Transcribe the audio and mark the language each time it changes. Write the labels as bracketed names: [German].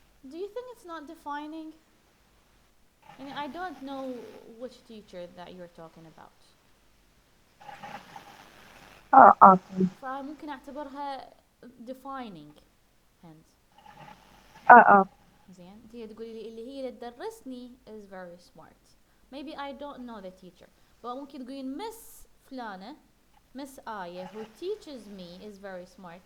[English] Do you think it's not defining? And I don't know which teacher that you're talking about. Okay. [Arabic] فممكن أعتبرها defining hint. [English] Okay. [Arabic] زين انتي تقولي لي اللي هي اللي تدرسني [English] is very smart. Maybe I don't know the teacher. but [Arabic] ممكن تقولين [English] miss فلانة miss آية who teaches me is very smart.